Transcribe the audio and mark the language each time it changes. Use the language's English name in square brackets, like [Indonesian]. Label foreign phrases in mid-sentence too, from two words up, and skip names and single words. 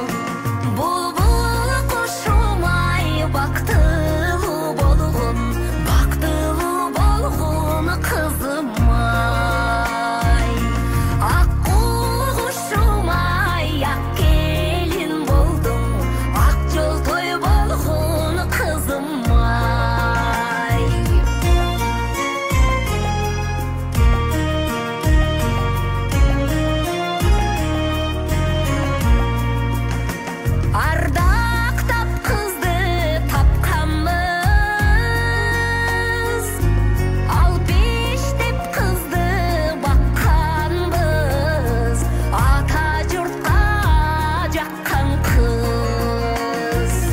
[Kyrgyz] Булбул кушум ай, бактылуу болгун, бактылуу болгун кызым ай, аккуу кушум ай, ак келин болдум, ак жол той болгун кызым ай. [Kazakh] Ардақтап қызды тапқанбыз, алпештеп қызды баққанбыз, ата жұртқа жаққан қыз.